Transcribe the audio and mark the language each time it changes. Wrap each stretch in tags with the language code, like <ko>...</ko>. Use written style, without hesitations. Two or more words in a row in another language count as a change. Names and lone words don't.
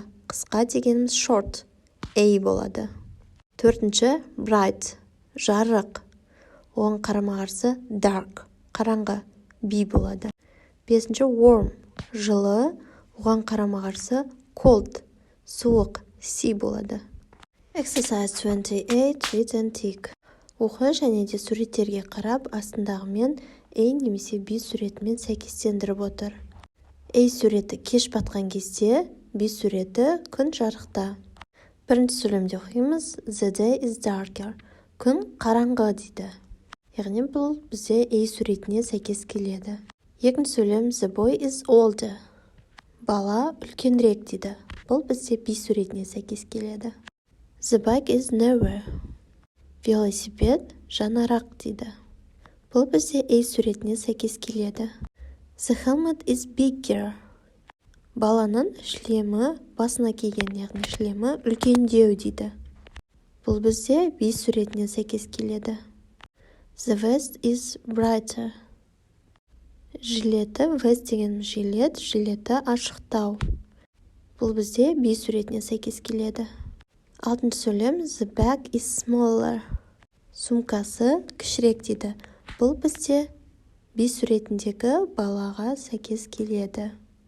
<kk>Қысқа дегеніміз short. болады. Төртінші bright. Жарық. Оған қарама-қарсы dark. Қараңғы. болады. Бесінші warm. Жылы. Оған қарама-қарсы cold. Суық.</kk> <en>болады. Exercise 28, read and tick.</en> <kk>Оқы және де суреттерге қарап, астындағымен A немесе B суретімен сәйкестендіріп отыр. A суреті кеш батқан кезде, B суреті күн жарықта. Бірінші сөйлемде оқимыз,</kk> <en>the day is darker.</en> <kk>Күн қараңғы дейді. Яғни бұл бізде A суретіне сәйкес келеді. Екінші сөйлем,</kk> <en>the boy is older.</en> <kk>Бала үлкенірек дейді. Бұл бізде B суретіне сәйкес келеді.</kk> <en>The bike is newer.</en> <kk>Велосипед жанарақ дейді. Бұл бізде A суретіне сәйкес келеді.</kk> <en>The helmet is bigger.</en> <kk>Баланың шлемі басына киген, яғни шлемі үлкендеу дейді. Бұл бізде B суретіне сәйкес келеді.</kk> <en>The west is brighter.</en> <kk>Жилеті, west деген жилеті ашықтау. Бұл бізде B суретіне сәйкес келеді. Алтыншы сөйлем,</kk> <en>the bag is smaller.</en> <kk>Сумкасы кішірек дейді. Бұл бізде B суретіндегі балаға сәйкес келеді.</kk>